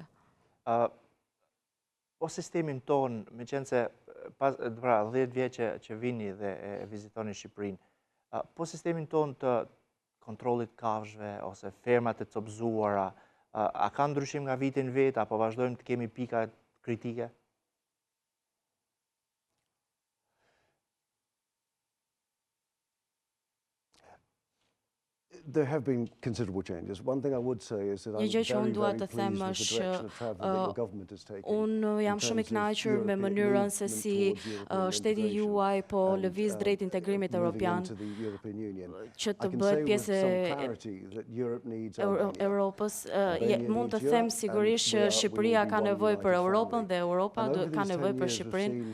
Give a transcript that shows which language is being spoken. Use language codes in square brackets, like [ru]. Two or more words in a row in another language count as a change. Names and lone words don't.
[sq] Po sistemin ton, me qenë se pas 10 vjet që vini dhe e vizitoni Shqipërinë, po sistemin ton të kontrollit kafshëve ose fermat e copëzuara, a ka ndryshim nga viti në vit apo vazhdojmë të kemi pika kritike? [en] There have been considerable changes. One thing I would say is that I'm [sq] Një gjë që unë dua të [en] very [sq] them [en] pleased with the [sq] është [en] direction of travel that your government is taking. [sq] unë jam shumë i kënaqur me mënyrën se si shteti juaj po lëviz drejt integrimit evropian, që të bëhet pjesë e Europës. Mund të them sigurisht që Shqipëria ka nevojë për Europën dhe Europa ka nevojë për Shqipërinë.